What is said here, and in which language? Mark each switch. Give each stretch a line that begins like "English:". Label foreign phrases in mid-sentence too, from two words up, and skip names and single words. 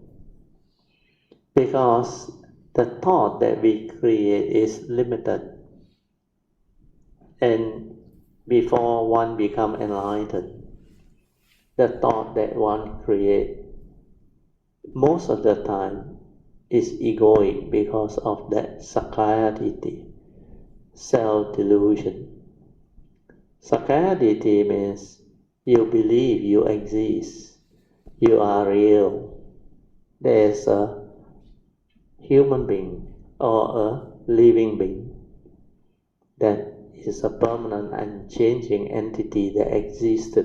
English: Because the thought that we create is limited. And before one becomes enlightened, the thought that one creates most of the time is egoic because of that
Pali: sakkaya ditthi,
English: self-delusion.
Pali: Sakkaya ditthi
English: means you believe you exist, you are real. There is a human being or a living being that is a permanent and changing entity that existed.